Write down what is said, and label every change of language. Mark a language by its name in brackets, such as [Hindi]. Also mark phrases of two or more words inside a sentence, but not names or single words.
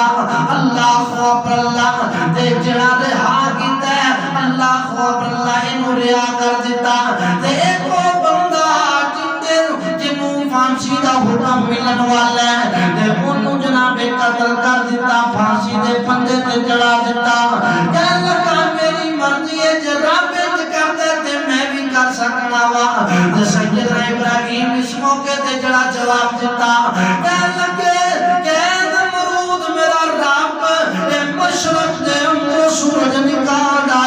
[Arabic] اللہ اکبر [Punjabi] اللہ، تے جڑا رہا کیتا ہے [Arabic] اللہ اکبر [Punjabi] اللہ اینوں رہا کر دیتا۔ تے ایک بندہ جنوں پھانسی دا حکم ملن والا ہے تے انہوں جناب قتل کر دیتا، پھانسی دے پھندے تے چڑھا دیتا۔ کہنے لگا میری مرضی ہے جے رب انج کردا تے میں بھی کر سکنا وا۔ تے سیدنا ابراہیم اس موقع تے جڑا جواب دیتا، کہنے لگے کہ نمرود میرا رب اے مشرق دے اندر سورج نکال